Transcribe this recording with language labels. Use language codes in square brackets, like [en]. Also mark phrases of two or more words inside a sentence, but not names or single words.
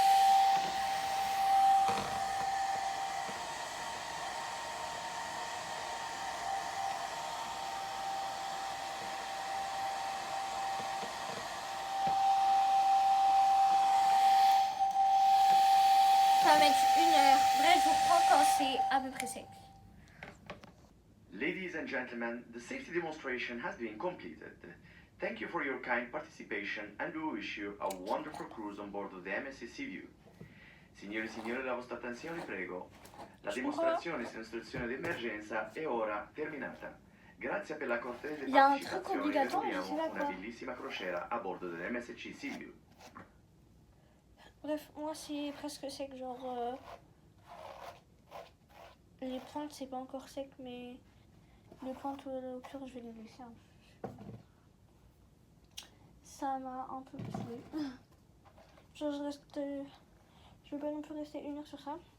[fr] Ça va mettre 1 heure. Bref, je vous reprends quand c'est à peu près sec. [en] Ladies and gentlemen, the safety demonstration has been completed. Thank you for your kind participation and we wish you a wonderful cruise on board of the MSC Seaview. [it] Signori e signori, la vostra attenzione, prego. La dimostrazione su istruzione di emergenza è ora terminata. Grazie per la cortese partecipazione e vi auguriamo una bellissima crociera a bordo dell'MSC Seaview. [fr] Bref, moi c'est presque sec, genre les pointes c'est pas encore sec, mais les pointes au pire je vais les laisser. Hein. Ça m'a un peu saoulée. Genre je vais pas non plus rester 1 heure sur ça.